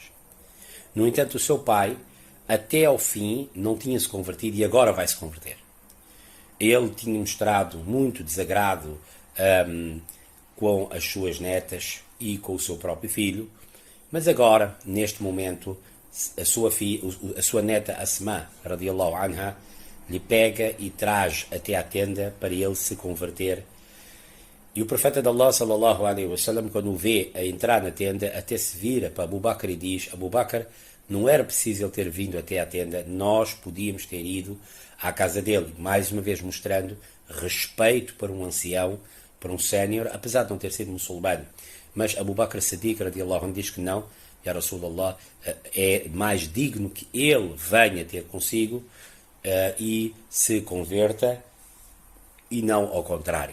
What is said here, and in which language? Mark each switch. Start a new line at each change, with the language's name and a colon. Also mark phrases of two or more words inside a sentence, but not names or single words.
Portuguese: No entanto, o seu pai, até ao fim, não tinha se convertido e agora vai se converter. Ele tinha mostrado muito desagrado com as suas netas e com o seu próprio filho, mas agora, neste momento, a sua neta Asma
Arabic: رضي الله عنها
Portuguese: lhe pega e traz até à tenda para ele se converter. E o profeta de Allah
Arabic: صلى الله عليه وسلم,
Portuguese: quando o vê a entrar na tenda, até se vira para Abu Bakr e diz: Abu Bakr, não era preciso ele ter vindo até à tenda, nós podíamos ter ido à casa dele, mais uma vez mostrando respeito para um ancião, para um sénior, apesar de não ter sido muçulmano. Mas Abu Bakr Siddiq
Arabic: رضي الله عنه
Portuguese: diz que não,
Arabic: يا رسول الله,
Portuguese: é mais digno que ele venha ter consigo e se converta e não ao contrário.